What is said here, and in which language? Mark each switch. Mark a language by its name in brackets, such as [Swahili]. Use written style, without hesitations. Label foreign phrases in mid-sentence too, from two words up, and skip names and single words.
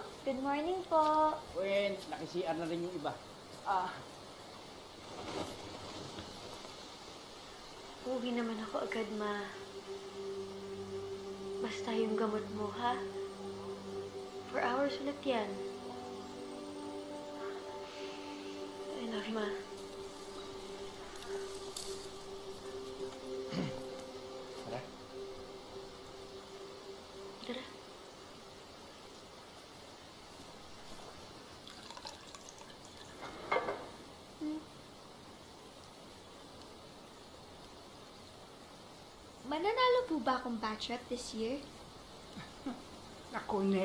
[English] Good morning po. [Filipino] Well, naki-CR na rin yung iba. Uwi naman ako agad, Ma. Basta yung gamot mo, ha? 4 hours ulit yan. [English] I love you, [Filipino] Ma. Tara. Tara. Mananalo po ba akong [English] batch rep this year? [Filipino] Naku, Neng.